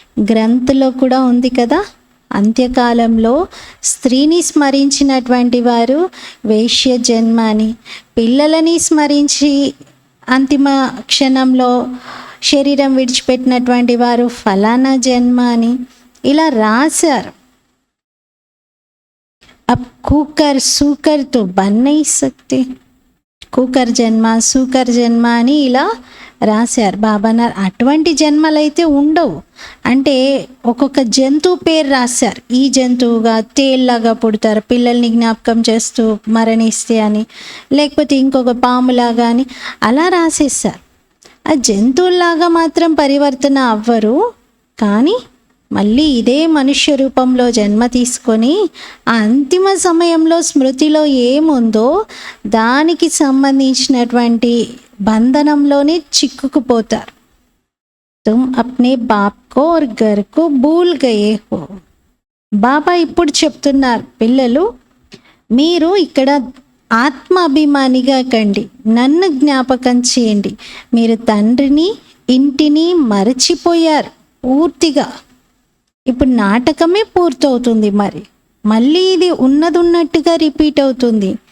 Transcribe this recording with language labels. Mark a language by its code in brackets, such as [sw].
[te] గ్రంథంలో కూడా ఉంది కదా, అంత్యకాలంలో స్త్రీని స్మరించినటువంటి వారు వేశ్య జన్మ అని, పిల్లలని స్మరించి అంతిమ క్షణంలో శరీరం విడిచిపెట్టినటువంటి వారు ఫలానా జన్మ అని ఇలా రాశారు. [hi] अब कुकर सूकर तो बन नहीं सकते. [te] కుకర్ జన్మ, సూకర్ జన్మ అని ఇలా రాశారు. బాబా అన్నారు అటువంటి జన్మలైతే ఉండవు. అంటే ఒక్కొక్క జంతువు పేరు రాశారు. ఈ జంతువుగా తేల్లాగా పుడతారు, పిల్లల్ని జ్ఞాపకం చేస్తూ మరణిస్తే అని, లేకపోతే ఇంకొక పాములాగా అని అలా రాసేసారు. ఆ జంతువుల్లాగా మాత్రం పరివర్తన అవ్వరు, కానీ మళ్ళీ ఇదే మనుష్య రూపంలో జన్మ తీసుకొని ఆ అంతిమ సమయంలో స్మృతిలో ఏముందో దానికి సంబంధించినటువంటి బంధనంలోనే చిక్కుకుపోతారు. [hi] తుమ్ అప్నే బాప్ కో और घर को भूल गए हो. [te] బాబా ఇప్పుడు చెప్తున్నారు, పిల్లలు మీరు ఇక్కడ ఆత్మ అభిమానిగా కండి, నన్ను జ్ఞాపకం చేయండి. మీరు తండ్రిని ఇంటిని మరచిపోయారు పూర్తిగా. ఇప్పుడు నాటకమే పూర్తవుతుంది. మళ్ళీ ఇది ఉన్నట్టుగా రిపీట్ అవుతుంది.